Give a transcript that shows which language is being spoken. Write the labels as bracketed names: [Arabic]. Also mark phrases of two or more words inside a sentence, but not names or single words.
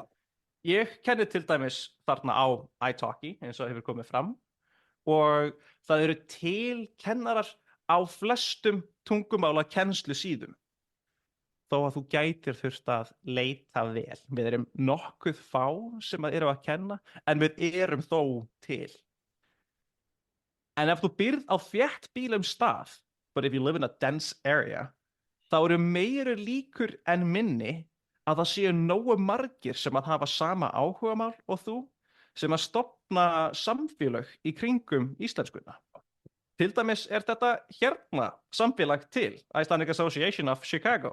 [Icelandic] Ég kenni til dæmis þarna á italki, eins og hefur komið fram, og það eru til kennarar á flestum tungumála kennslu síðum. Þó að þú gætir þurft að leita vel. Við erum nokkuð fá sem eru að kenna, en við erum þó til. En ef þú býrð á þéttbýlum stað, [English] but if you live in a dense area, [Icelandic] þá eru meiri líkur en minni að það séu nógu margir sem að hafa sama áhugamál og þú, sem að stofna samfélög í kringum íslenskuna. Til dæmis er þetta hérna samfélag til, Icelandic Association of Chicago.